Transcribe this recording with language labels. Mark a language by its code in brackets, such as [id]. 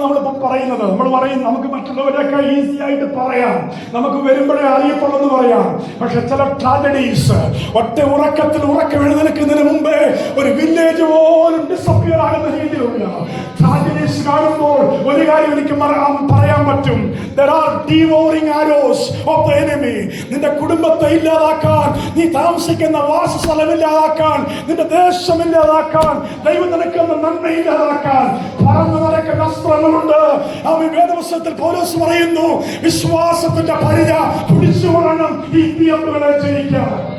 [ml] നമ്മളിപ്പം പറയുന്നത്, നമ്മൾ പറയും നമുക്ക് മറ്റുള്ളവരൊക്കെ ഈസി ആയിട്ട് പറയാം, നമുക്ക് വരുമ്പോഴേ അറിയപ്പെടുമെന്ന് പറയാം. പക്ഷെ ചില ട്രാജഡീസ് ഒറ്റ ഉറക്കത്തിൽ എഴുന്നേൽക്കുന്നതിന് മുമ്പേ ഒരു വില്ലേജ് പോലും ഡിസപ്പിയർ ആകുന്ന രീതിയിലുള്ള ട്രാജഡീസ് കാണുമ്പോൾ ഒരു കാര്യം എനിക്ക് പറയാൻ പറ്റും. [en] There are devouring arrows of the enemy. [ml] നിന്റെ കുടുംബത്തെ ഇല്ലാതാക്കാൻ, നീ താമസിക്കുന്ന വാസസ്ഥലം ഇല്ലാതാക്കാൻ, നിന്റെ ദേശം ഇല്ലാതാക്കാൻ, ദൈവം നിനക്കുന്ന നന്മ ഇല്ലാതാക്കാൻ പറന്നു നടക്കുന്ന അസ്ത്രങ്ങളുണ്ട്. ആ വേദപുസ്തകത്തിൽ പൗലോസ് പറയുന്നു, വിശ്വാസത്തിന്റെ പരിച പിടിച്ചുകൊള്ളണം ഈ തീയമ്പുകളെ ജയിക്കാൻ.